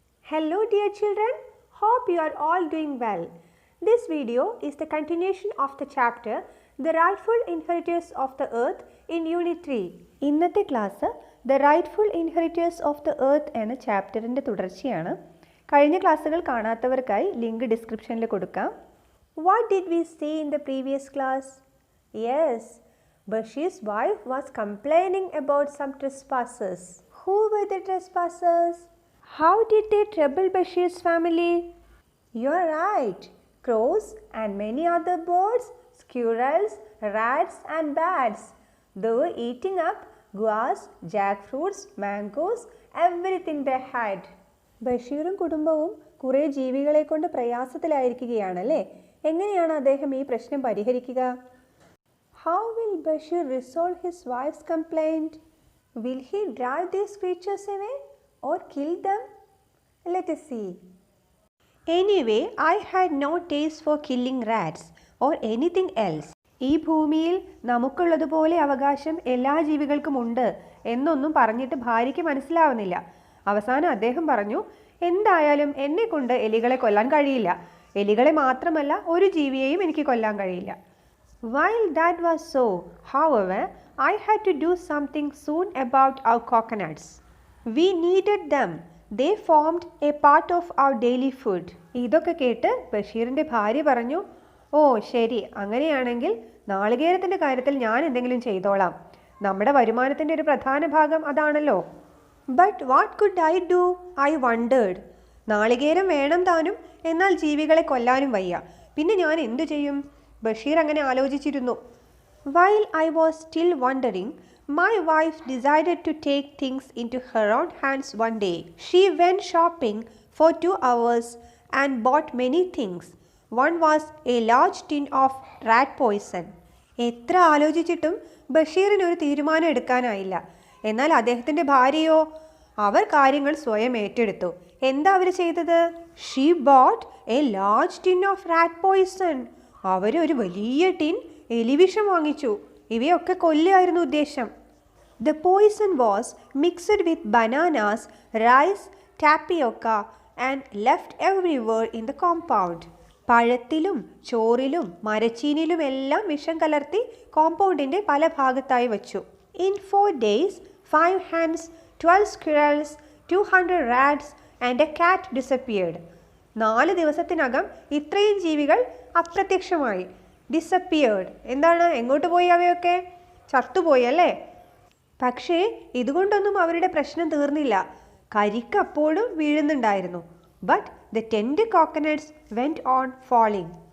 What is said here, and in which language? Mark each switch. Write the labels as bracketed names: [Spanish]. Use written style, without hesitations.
[English] Hello dear children, hope you are all doing well. This video is the continuation of the chapter The Rightful Inheritors of the Earth in Unit 3. [Malayalam] ഇന്നത്തെ class The Rightful Inheritors of the Earth എന്ന ചാപ്റ്ററിൻ്റെ തുടർച്ചയാണ്. കഴിഞ്ഞ ക്ലാസ്സുകൾ കാണാത്തവർക്കായി link ഡിസ്ക്രിപ്ഷനിൽ കൊടുക്കാം. [English] What did we see in the previous class? Yes, Bashir's wife was complaining about some trespassers. Who were the trespassers? How did they trouble Bashir's family? You're right. Crows and many other birds, squirrels, rats and bats. They were eating up guavas, jackfruits, mangoes, everything they had. [Malayalam] ബഷീറും കുടുംബവും കുറേ ജീവികളെ കൊണ്ട് പ്രയാസത്തിലായിരിക്കുകയാണല്ലേ. എങ്ങനെയാണ് അദ്ദേഹം ഈ പ്രശ്നം പരിഹരിക്കുക? [English] How will Bashir resolve his wife's complaint? Will he drive these creatures away or kill them? Let us see. Anyway, I had no taste for killing rats or anything else. [Malayalam] ഈ ഭൂമിയിൽ നമുക്കുള്ളതുപോലെ അവകാശം എല്ലാ ജീവികൾക്കും ഉണ്ട് എന്നൊന്നും പറഞ്ഞിട്ട് ഭാര്യയ്ക്ക് മനസ്സിലാവുന്നില്ല. അവസാനം അദ്ദേഹം പറഞ്ഞു, എന്തായാലും എന്നെ കൊണ്ട് എലികളെ കൊല്ലാൻ കഴിയില്ല. എലികളെ മാത്രമല്ല ഒരു ജീവിയെയും എനിക്ക് കൊല്ലാൻ കഴിയില്ല. [English] While that was so, however, I had to do something soon about our coconuts. We needed them. They formed a part of our daily food. [Malayalam] ഇതൊക്കെ കേട്ട് ബഷീറിൻ്റെ ഭാര്യ പറഞ്ഞു, ഓ ശരി, അങ്ങനെയാണെങ്കിൽ നാളികേരത്തിൻ്റെ കാര്യത്തിൽ ഞാൻ എന്തെങ്കിലും ചെയ്തോളാം. നമ്മുടെ വരുമാനത്തിൻ്റെ ഒരു പ്രധാന ഭാഗം അതാണല്ലോ. [English] But what could I do? I wondered. [Malayalam] നാളികേരം വേണം താനും, എന്നാൽ ജീവികളെ കൊല്ലാനും വയ്യ. പിന്നെ ഞാൻ എന്തു ചെയ്യും? ബഷീർ അങ്ങനെ ആലോചിച്ചിരുന്നു. [English] While I was still wondering, my wife decided to take things into her own hands one day. She went shopping for 2 hours and bought many things. One was a large tin of rat poison. [Malayalam] എത്ര ആലോചിച്ചിട്ടും ബഷീറിന് ഒരു തീരുമാനം എടുക്കാനായില്ല. എന്നാൽ അദ്ദേഹത്തിൻ്റെ ഭാര്യയോ, അവർ കാര്യങ്ങൾ സ്വയം ഏറ്റെടുത്തു. എന്താ അവർ ചെയ്തത്? [English] She bought a large tin of rat poison. [Malayalam] അവർ ഒരു വലിയ ടിൻ എലിവിഷം വാങ്ങിച്ചു. ഇവയൊക്കെ കൊല്ലുകയായിരുന്നു ഉദ്ദേശം. [English] The poison was mixed with bananas, rice, tapioca and left everywhere in the compound. [Malayalam] പഴത്തിലും ചോറിലും മരച്ചീനിയിലും എല്ലാം വിഷം കലർത്തി കോമ്പൗണ്ടിൻ്റെ പല ഭാഗത്തായി വച്ചു. [English] In 4 days, 5 hens, 12 squirrels, 200 rats and a cat disappeared. [Malayalam] 4 ദിവസത്തിനകം ഇത്രയും ജീവികൾ അപ്രത്യക്ഷമായി. ഡിസപ്പിയേർഡ് എന്താണ്? എങ്ങോട്ട് പോയി? അവയൊക്കെ ചത്തുപോയി അല്ലേ? പക്ഷേ ഇതുകൊണ്ടൊന്നും അവരുടെ പ്രശ്നം തീർന്നില്ല. കരിക്ക് അപ്പോഴും വീഴുന്നുണ്ടായിരുന്നു. [English] But the tender coconuts went on falling.